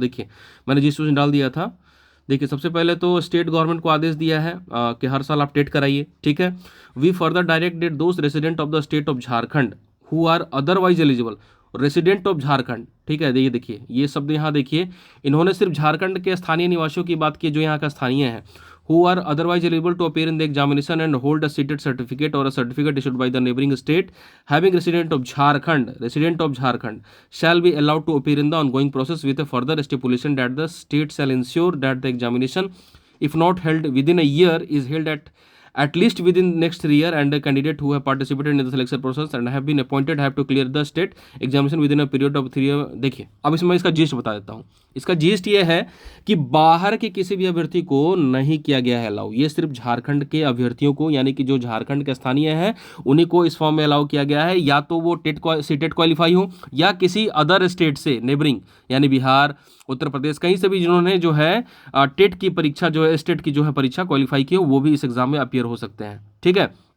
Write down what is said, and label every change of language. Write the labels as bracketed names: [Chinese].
[Hindi] देखिए मैंने जिस सूचना डाल दिया था, देखिए सबसे पहले तो स्टेट गवर्नमेंट को आदेश दिया है कि हर साल आप टेट कराइए, ठीक है। [English] we further directed दोस्त resident of the state of Jharkhand who are otherwise eligible, resident of Jharkhand, [Hindi] ठीक है। ये शब्द यहाँ देखिए, इन्होंने सिर्फ झारखंड के स्थानीय निवासियों की बात की जो यहाँ का स्थानीय है। [English] who are otherwise eligible to appear in the examination and hold a seated certificate or a certificate issued by the neighboring state having resident of Jharkhand shall be allowed to appear in the ongoing process with a further stipulation that the state shall ensure that the examination, if not held within a year, is held at least within next 3 years, and the candidate who have participated in the selection process and have been appointed have to clear the state examination within a period of 3 years। [Hindi] देखिए अब इसमें इसका yeast बता देता हूँ। इसका yeast ये है कि बाहर के किसी भी अभ्यर्थी को नहीं किया गया है अलाउ, ये सिर्फ झारखंड के अभ्यर्थियों को, यानी कि जो झारखंड के स्थानीय हैं उन्हीं को इस फॉर्म में अलाउ किया गया है, या तो वो सीटेट क्वालिफाई हो या किसी अदर स्टेट से नेबरिंग, यानी बिहार, उत्तर प्रदेश, कहीं से भी जिन्होंने जो है टेट की परीक्षा जो है, स्टेट की जो है परीक्षा क्वालिफाई की हो, वो भी इस एग्जाम में अपियर हो सकते हैं, ठीक है।